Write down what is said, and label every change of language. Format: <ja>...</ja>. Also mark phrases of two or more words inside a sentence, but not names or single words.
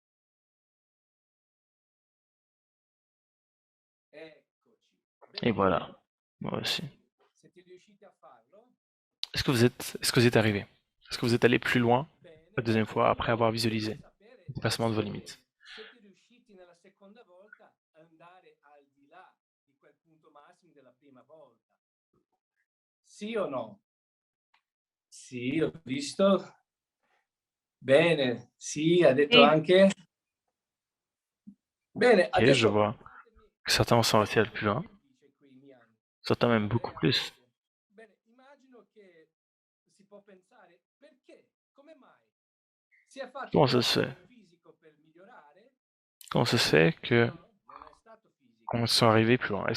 <fr>Et voilà, moi aussi. Est-ce que vous êtes arrivé? Est-ce que vous êtes allé plus loin la deuxième fois après avoir visualisé le dépassement de vos limites?</fr> <it>Sì o no? Sì, ho visto. Bene, sì, ha detto anche. Bene,</it> <fr>Ok, je vois que certains sont restés plus loin. Certains même beaucoup plus. Comment ça se fait? Comment ça se fait qu'on soit arrivé plus loin?</fr>